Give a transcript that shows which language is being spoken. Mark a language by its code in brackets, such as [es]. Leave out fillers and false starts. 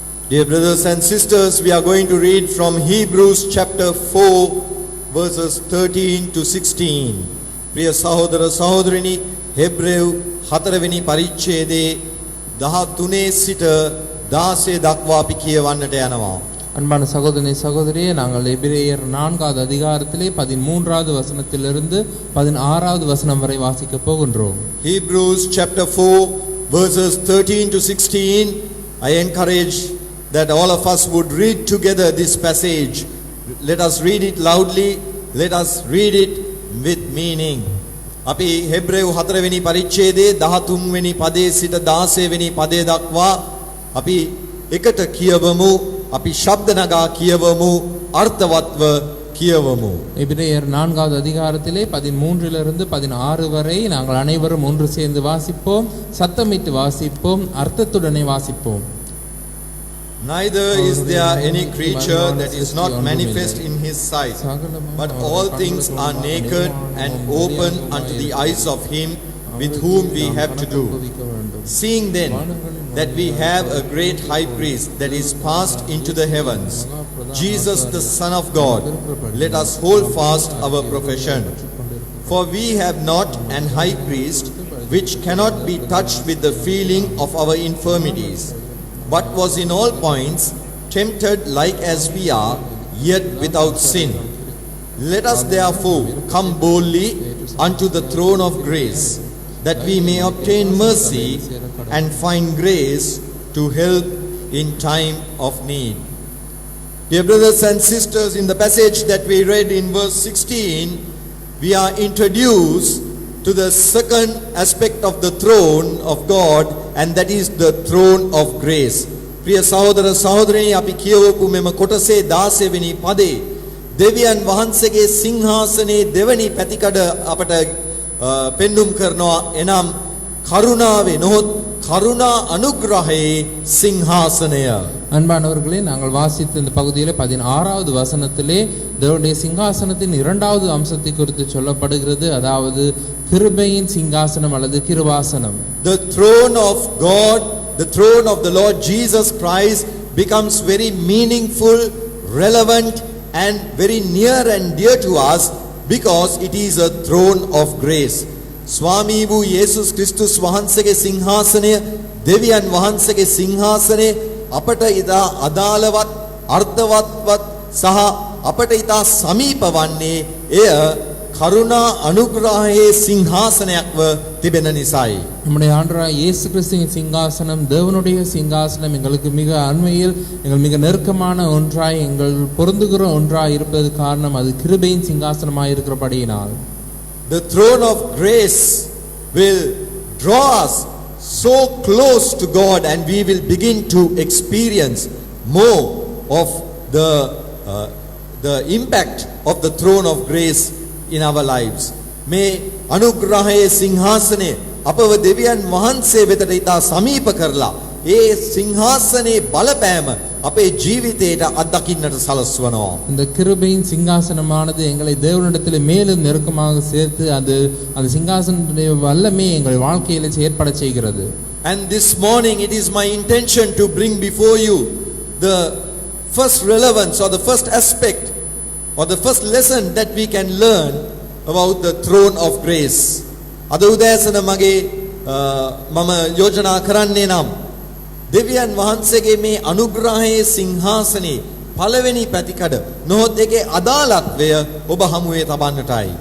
[en] Dear brothers and sisters, we are going to read from Hebrews chapter 4 verses 13 to 16. [si] ප්‍රිය සහෝදර සහෝදරිනි, හෙබ්‍රේව් 4 වෙනි පරිච්ඡේදයේ 13 සිට 16 දක්වා අපි කියවන්නට යනවා. [ta] அன்பான சகோதரனே சகோதரியே, நாங்கள் எபிரேயர் 4வது அதிகாரத்திலே 13வது வசனத்திலிருந்து 16வது வசனம் வரை வாசிக்க போகின்றோம். [en] Hebrews chapter 4 verses 13 to 16. I encourage that all of us would read together this passage. Let us read it loudly. Let us read it with meaning. [si] අපි හෙබ්‍රේව් 4 වෙනි පරිච්ඡේදයේ 13 වෙනි පදයේ සිට 16 වෙනි පදය දක්වා අපි එකට කියවමු. අපි ශබ්ද නගා කියවමු, අර්ථවත්ව කියවමු. [ta] எபிரேயர் 4வது அதிகாரத்திலே 13லிருந்து 16 வரை நாங்கள் அனைவரும் ஒன்று சேர்ந்து வாசிப்போம், சத்தமிட்டு வாசிப்போம், அர்த்தத்துடனே வாசிப்போம். [en] Neither is there any creature that is not manifest in his sight, but all things are naked and open unto the eyes of him with whom we have to do. Seeing then that we have a great high priest that is passed into the heavens, Jesus the Son of God, let us hold fast our profession. For we have not an high priest which cannot be touched with the feeling of our infirmities, but was in all points tempted like as we are, yet without sin. Let us therefore come boldly unto the throne of grace, that we may obtain mercy and find grace to help in time of need. Dear brothers and sisters, in the passage that we read in verse 16, we are introduced to the second aspect of the throne of God, and that is the throne of grace. [si] ප්‍රිය සහෝදර සහෝදරයනි, අපි කියවපු මෙම කොටසේ 16 වෙනි පදේ දෙවියන් වහන්සේගේ සිංහාසනයේ දෙවැනි පැතිකඩ අපට පෙන්눔 කරනවා. එනම් කරුණාවේ නොහොත් කරුණා අනුග්‍රහයේ සිංහාසනය. [ta] அன்பானவர்களே, நாங்கள் வாசித்த இந்த பகுதியில் 16வது வசனத்திலே தேவனுடைய சிங்காசனத்தின் 2வது அம்சத்தை குறித்து சொல்லப்படுகிறது. அதாவது கிருபையின் சிங்காசனம் அல்லது கிருபாசனம். [en] The throne of God, the throne of the Lord Jesus Christ becomes very meaningful, relevant and very near and dear to us because it is a throne of grace. [si] ස්වාමී වූ යේසුස් ක්‍රිස්තුස් වහන්සේගේ සිංහාසනය, දෙවියන් වහන්සේගේ සිංහාසනය අපට ඉතා අදාළවත්, අර්ථවත්වත් සහ අපට ඉතා සමීප වන්නේ එය කරුණා අනුග්‍රහයේ සිංහාසනයක්ව තිබෙන නිසායි. [ta] நம்முடைய ஆண்டவராகிய இயேசு கிறிஸ்துவின் சிங்காசனம், தேவனுடைய சிங்காசனம் எங்களுக்கு மிக அண்மையில், எங்கள் மிக நெருக்கமான ஒன்றாய், எங்கள் பொருந்துகிற ஒன்றாய் இருப்பது காரணம் அது கிருபையின் சிங்காசனமாய் இருக்கிறபடியினால். [en] The throne of grace will draw us so close to God, and we will begin to experience more of the impact of the throne of grace in our lives. [si] මේ අනුග්‍රහයේ සිංහාසනය අපව දෙවියන් වහන්සේ වෙතට ඉතා සමීප කරලා ඒ සිංහාසනයේ බලපෑම අපේ ජීවිතයට අත්දකින්නට සලස්වනවා. [ta] இந்த கிருபையின் சிங்காசனமானது எங்களை தேவனிடத்தில் மேலும் நெருக்கமாக சேர்த்து அந்த சிங்காசனத்துடைய வல்லமை எங்கள் வாழ்க்கையில செயற்பட செய்கிறது. [en] And this morning it is my intention to bring before you the first relevance or the first aspect or the first lesson that we can learn about the throne of grace. [si] අද උදෑසන මගේ මම යෝජනා කරන්නේ නම් දෙවියන් වහන්සේගේ මේ අනුග්‍රහයේ සිංහාසනේ පළවෙනි පැතිකඩ නොහොත් ඒකේ අදාළත්වය ඔබ හමුවේ තබන්නටයි.